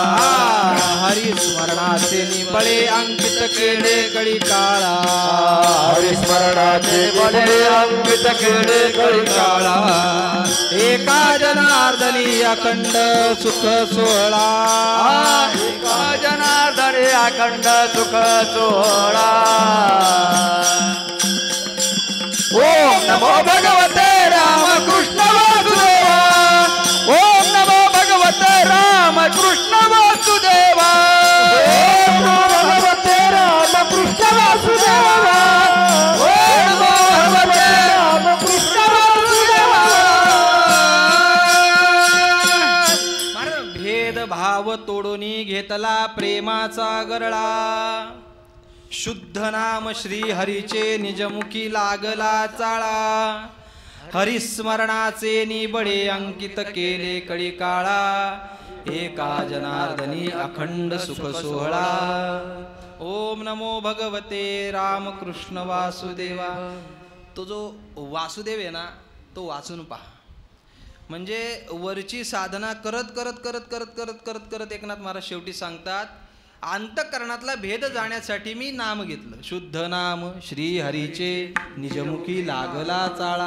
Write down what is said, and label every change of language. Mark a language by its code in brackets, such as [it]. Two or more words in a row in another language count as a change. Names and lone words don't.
[mr] हरिस्मरणाचे निबळे अंकित केले कळी काळा, हरिस्मरणाचे बळे अंकित केले कळी काळा. एका जनार्दनी अखंड सुख सोहळा, एका जनार्दनी अखंड सुख सोहळा. [sa] ओम नमो भगवते राम कृष्ण वासुदेवा, ओम नमो भगवते राम कृष्ण वासुदेवा, ओम नमो भगवते राम कृष्ण वासुदेवा, ओम नमो भगवते राम कृष्ण वासुदेवा. [mr] भेदभाव तोडूनी घेतला प्रेमाचा गरळा, शुद्ध नाम श्री हरीचे निजमुखी लागला चाळा. हरिस्मरणाचे निबळे अंकित केले कळी काळा, एका जनार्दनी अखंड सुख सोहळा. [sa] ओम नमो भगवते राम कृष्ण वासुदेवा. [mr] तो जो वासुदेव आहे ना, तो वाचून पहा. म्हणजे वरची साधना करत करत करत करत करत करत करत एकनाथ महाराज शेवटी सांगतात, अंतःकरणातला भेद जाण्यासाठी मी नाम घेतलं. शुद्ध नाम श्री हरीचे निजमुखी लागला चाळा.